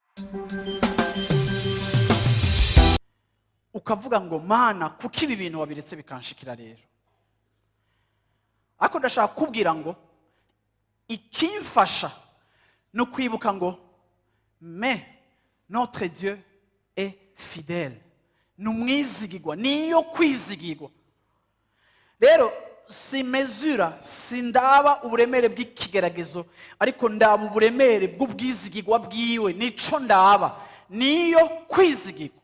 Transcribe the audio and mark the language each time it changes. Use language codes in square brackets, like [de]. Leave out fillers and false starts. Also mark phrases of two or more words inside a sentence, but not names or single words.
[rn] ukavuga ngo mana kuki ibi bintu wabiretse bikanshikira rero. Ariko ndashaka kubwira ngo ikimfasha no kwibuka ngo [fr] mais notre Dieu est fidèle, [rn] numwizigirwa, niyo kwizigirwa. Rero simezura, sindaba uburemere bw'ikigeragezo, ariko ndaba uburemere bw'ubwizigirwa bwiwe, nico ndaba, niyo kwizigirwa.